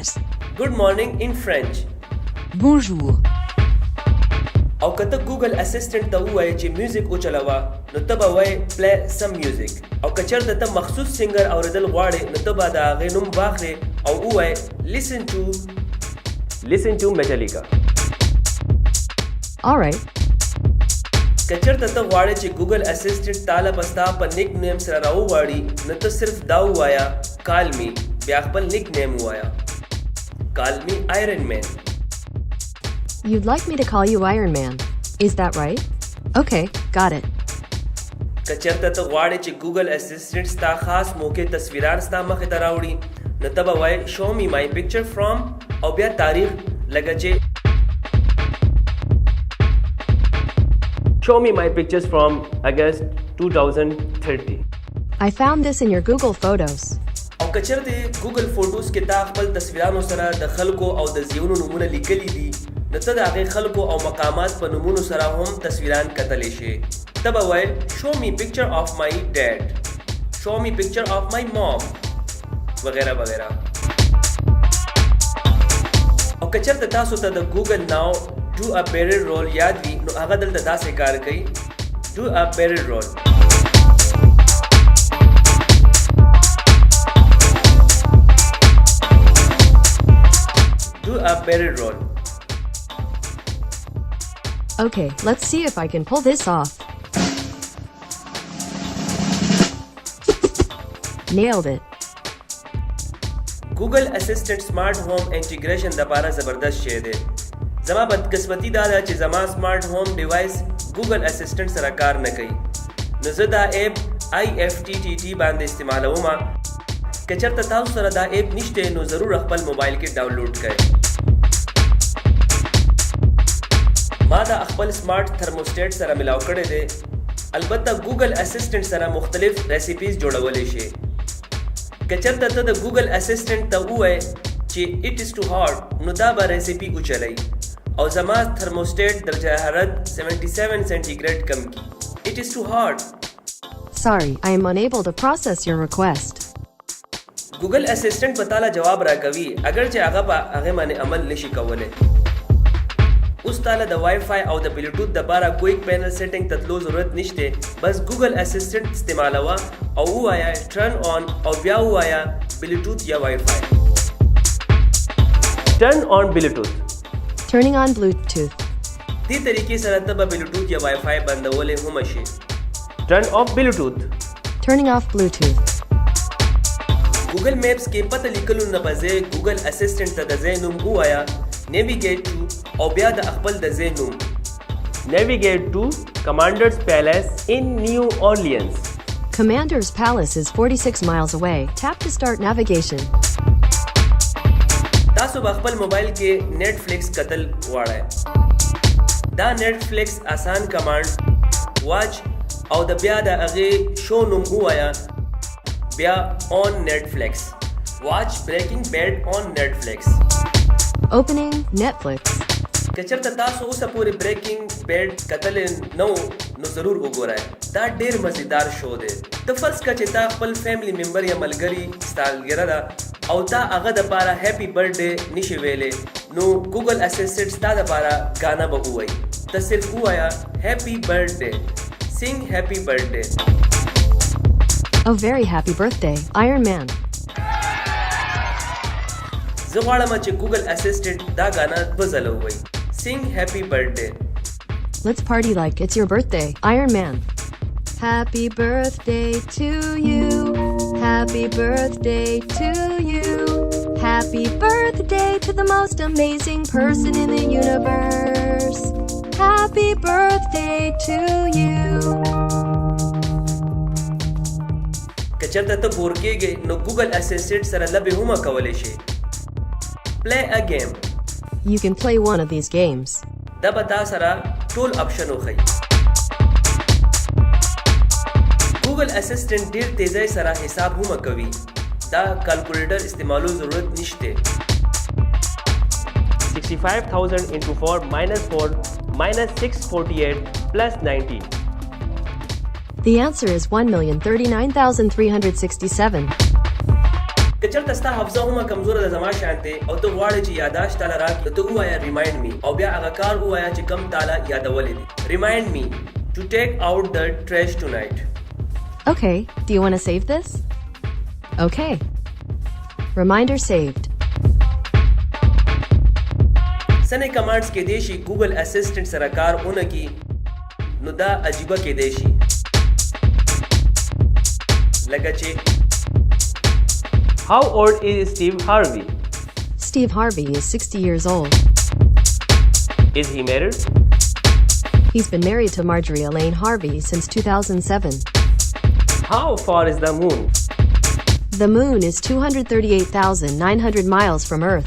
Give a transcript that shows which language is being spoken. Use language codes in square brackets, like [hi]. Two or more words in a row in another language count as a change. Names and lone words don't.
[en] good morning in French. [fr] Bonjour. [ps] او که ته ګوګل اسسټنټ ته ووایې چې میوزیک وچلوه نو ته به وایې [en] play some music. [ps] او که چېرته ته مخصوص سینګر اورېدل غواړې نو ته به د هغې نوم واخلې او ووایې [en] listen to Metallica. All right. [ps] کچرته ته غواړې چې ګوګل اسسټنټ تاله پستا په نیک نیم سره راوواړي نو ته صرف دا ووایا [en] call me [ps] بیا خپل نیک نیم ووایا [en] call me Iron Man. You'd like me to call you Iron Man. Is that right? Okay, got it. [ps] کچرته ته غواړې چې ګوګل اسسټنټ ستا خاص موقع تصویران ستا مخې ته راوړي نو ته به وایې [en] show me my picture from [ps] او بیا تاریخ لکه چې [en] show me my pictures from August 2030. I found this in your Google Photos. [ps] او کچرته ګوګل فوټوز کې تا خپل تصویرانو سره د خلکو او د ځایونو نومونه لیکلي دي نو ته د هغې خلکو او مقامات په نومونو سره هم تصویران کتلی شي. ته به وایې [en] show me picture of my dad, show me picture of my mom [ps] وغیره وغیره. او کچرته تاسو ته د ګوګل ناو [en] do a barrel roll [ps] یاد وي نو هغه دلته داسې کار کوي [en] do a barrel roll. do a barrel roll. Okay, let's see if I can pull this off. Nailed it. Google Assistant Smart Home Integration [ps] دپاره زبردست شی دی. زما بدقسمتي دا ده چې زما [en] smart home device [ps] ګوګل اسسټنټ سره کار نه کوي نو زه دا ایپ IFTTT باندې استعمالوم. که چېرته تاسو سره دا ایپ نشته نو ضرور خپل موبایل کې ډاونلوډ کړئ. ما دا خپل [en] smart thermostat [ps] سره ملاو کړی دی. البته ګوګل اسسټنټ سره مختلف ریسیپیز جوړولی شي. که چېرته ته د ګوګل اسسټنټ ته ووایې چې [en] it is too hot [ps] نو دا به ریسیپي وچلئ او زما تھرموسټیټ درجه حرارت 77 سینټیګریډ کم کی. [en] It is too hot. Sorry, I am unable to process your request. [ps] ګوګل اسسټنټ به تاله جواب راکوي اگر چې هغه په هغې باندې عمل نشي کولی. اوس تاله د وای فای او د بلوټوث دپاره [en] quick panel setting [ps] ته تلو ضرورت نشته. بس ګوګل اسسټنټ استعمالوه او ووایه [en] turn on [ps] او بیا ووایه بلوټوث یا وای فای. [en] turn on Bluetooth. Turning on Bluetooth. [ps] دې طریقې سره ته به بلوټوث یا وای فای بندولی هم شي. [en] turn off Bluetooth. Turning off Bluetooth. [ps] ګوګل میپس کې پته لیکلو نه به ځای ګوګل اسسټنټ ته د ځای نوم ووایه [en] navigate to [ps] او بیا د خپل د ځای نوم [en] navigate to Commander's Palace in New Orleans. Commander's Palace is 46 miles away. Tap to start navigation. [ps] تاسو به خپل موبایل کې نیټفلکس کتل غواړئ. دا نیټفلکس آسان کمانډ واچ او د بیا د هغې شو نوم ووایه بیا [en] on Netflix. watch Breaking Bad on Netflix. Opening Netflix. [ps] که چېرته تاسو اوسه پورې بریکینګ بیډ کتلی نه نو ضرور وګورئ. دا ډېر مزیدار شو دی. ته فرض کړه چې تا خپل [en] family member [ps] یا ملګري سالګره ده او تا هغه دپاره [en] happy birthday [ps] نشي ویلی نو ګوګل اسسټنټ ستا دپاره ګانا به ووایي. ته صرف ووایه [en] happy birthday. Sing happy birthday. A very happy birthday, Iron Man. [ps] زه غواړم چې ګوګل اسسټنټ دا ګانا دوه ځله ووایي. [en] sing happy birthday. Let's party like it's your birthday, Iron Man. Happy birthday to you. Happy birthday to you. Happy birthday to the most amazing person in the universe. Happy birthday to you. [ps] که چېرته ته بور کېږې نو ګوګل اسسټنټ سره لبې هم کولی شي. [en] Play a game. You can play one of these games. [ps] دا به تا سره ټول آپشن وښیي. ګوګل اسسټنټ ډېر تیزۍ سره حساب هم کوي. دا کالکولیټر استعمالو ضرورت نشته. [en] 65,000 into 4 minus 4 minus 648 plus 90. The answer is 1,039,367. [ps] که چېرته ستا حافظه هم کمزوره ده زما شانتې او ته غواړې چې یاداشت تاله راکړي ته ووایه [en] remind me [ps] او بیا هغه کار ووایه چې کم تاله یادولی دی. [en] remind me to take out the trash tonight. Okay, do you want to save this? Okay. Reminder saved. [ps] سنې کمانډز کې دی شي ګوګل اسسټنټ سره کار ونه کي نو دا عجیبه کېدای شي لکه چې [en] How old is Steve Harvey? Steve Harvey is 60 years old. Is he married? He's been married to Marjorie Elaine Harvey since 2007. How far is the moon? The moon is 238,900 miles from Earth.